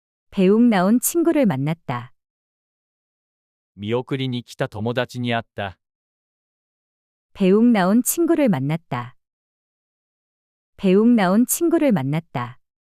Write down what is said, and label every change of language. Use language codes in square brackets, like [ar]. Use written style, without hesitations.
[ko] 배웅 나온 친구를 만났다. [ja] 見送りに来た友達に会った。 [ko] 배웅 나온 친구를 만났다. 배웅 나온 친구를 만났다.